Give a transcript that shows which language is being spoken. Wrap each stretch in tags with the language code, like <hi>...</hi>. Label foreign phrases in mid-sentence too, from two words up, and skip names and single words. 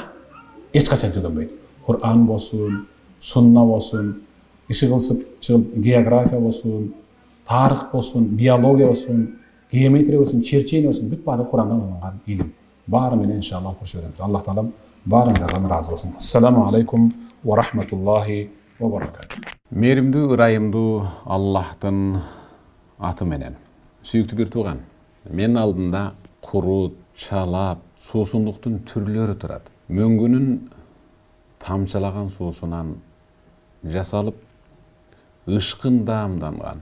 <ky>Эч качан түгөнбөйт. Куран болсун, сунна болсун, иши кылсып, география болсун, тарых болсун, биология болсун, геометрия болсун, черчение болсун, бүт баары Курандан алынган илим. Баары менен иншаллах көрсөтөт. Аллах таалам баарыңыздардан ыраазы болсун.</ky> <ar>السلام عليكم ورحمة الله وبركاته.</ar> <ky>Мээримдүү, ырайымдуу Аллахтын аты менен. Сүйүктүү бир тууган, мен алдында курут, чалап, суусундуктун түрлөрү турат. Мөңгүнүн тамчылаган суусунан жасалып, ышкын даамданган.</ky>